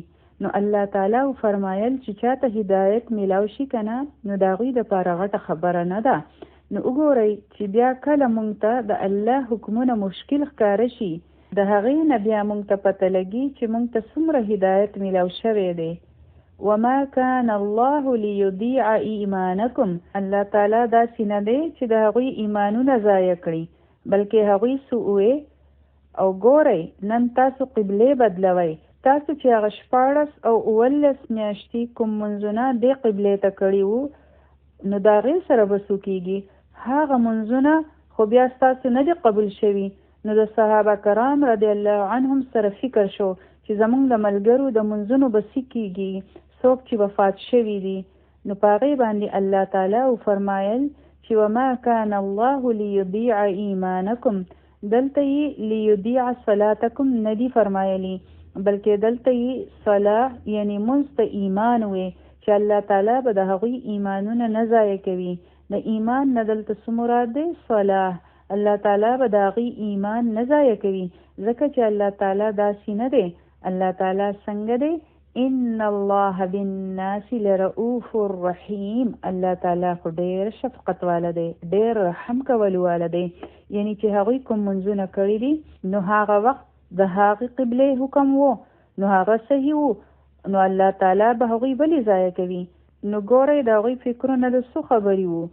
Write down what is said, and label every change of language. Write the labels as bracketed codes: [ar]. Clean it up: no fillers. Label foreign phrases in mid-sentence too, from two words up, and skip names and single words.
[ps] نو الله تعالی فرمایل چې چاته هدایت میلاو شي که نه نو د هغوی دپاره غټه خبره نه ده. نو وګورئ چې بیا کله موږ ته د الله حکمونه مشکل ښکاره شي د هغې نه بیا موږ ته پته لګي چې موږ ته څومره هدایت میلاو شوی دی. [ar] وما كان الله ليضيع ایمانکم. [ps] الله تعالی داسې نه دی چې د هغوی ایمانونه ضایع کړي، بلکې هغوی څه او ګورئ نن تاسو قبلې بدلوئ. تاسو چې هغه 14 او 19 میاشتې کوم منځونه دې قبلې ته کړي وو نو د هغې سره به څه کېږي؟ هغه منځونه خو بیا ستاسو نه دي قبول شوي. نو د صحابه کرام [ar] رضی الله عنهم [ps] سره فکر شو چې زمونږ د ملګرو د منځونو به څه کېږي، څوک چې وفات شوي دي. نو په هغې باندې الله تعالی فرمایل چې [ar] وما كان الله ليضيع ایمانکم. [ps] دلته یې [ar] لیضیع صلاتکم [ps] نه دي فرمایلی، بلکې دلته یې صلاح یعنی منځ ته ایمان وي چې الله تعالی به د هغوی ایمانونه نه ضایع کوي. د ایمان نه دلته څه مراد دی؟ صلاح. الله تعالی به د هغوی ایمان نه ضایع کوي ځکه چې الله تعالی داسې نه دی. الله تعالی څنګه دی؟ [ar] ان الله بالناس لرؤوف رحیم. [ps] الله تعالی خو ډېر شفقت والا دی، ډېر رحم کولو والا دی. یعنی چې هغوی کوم منځونه کړي دي نو هغه وخت د هغې قبلې حکم وو نو هغه صحیح وو، نو الله تعالی به هغوی ولې ضایع کوي؟ نو ګورئ د هغوی فکرونه د څه خبرې وو؟